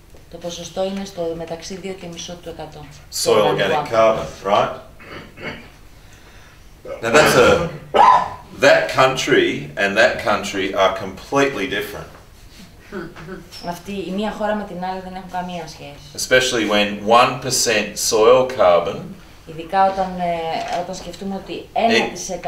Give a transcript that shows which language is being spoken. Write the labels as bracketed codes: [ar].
[el] Το ποσοστό είναι στο μεταξύ 2,5%. [en] Soil organic carbon, right? Now that country and that country are completely different. [el] Αυτή η μία χώρα με την άλλη δεν έχουν καμία σχέση. [en] Especially when 1% soil carbon [el] ειδικά όταν σκεφτούμε ότι 1%